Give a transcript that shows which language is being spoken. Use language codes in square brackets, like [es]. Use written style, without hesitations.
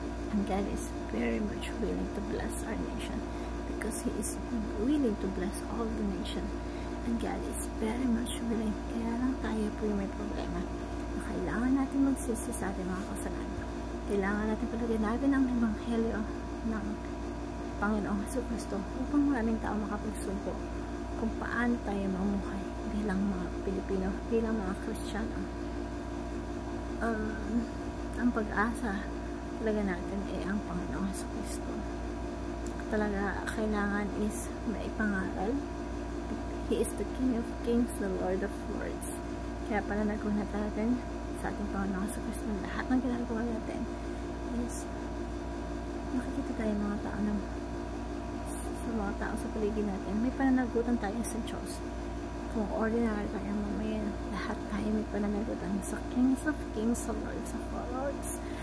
[en] And God is very much willing to bless our nation because He is willing to bless all the nation. And God is very much willing. [tl] Kaya lang tayo po yung may problema na kailangan natin magsisi sa ating mga kasalanan. Kailangan natin palaganapin ang Ebanghelyo ng Panginoong Jesucristo upang maraming tao makapagsumpo kung paano tayo mamuhay bilang mga Pilipino, bilang mga Kristiyano. Ang pag-asa talaga natin ay ang Panginoong Jesucristo. Talaga kailangan is maipangaral. [en] He is the King of Kings, the Lord of Lords. [tl] Kaya pananagunan natin sa ating Panginoong Jesucristo, lahat ng ginagawa natin is makikita tayo mga tao sa mga tao sa paligid natin. May pananagutan tayo sa Diyos. Kung ordinary tayo mamaya, lahat tayo may pananagutan sa Kings of Kings, sa Lords of Lords.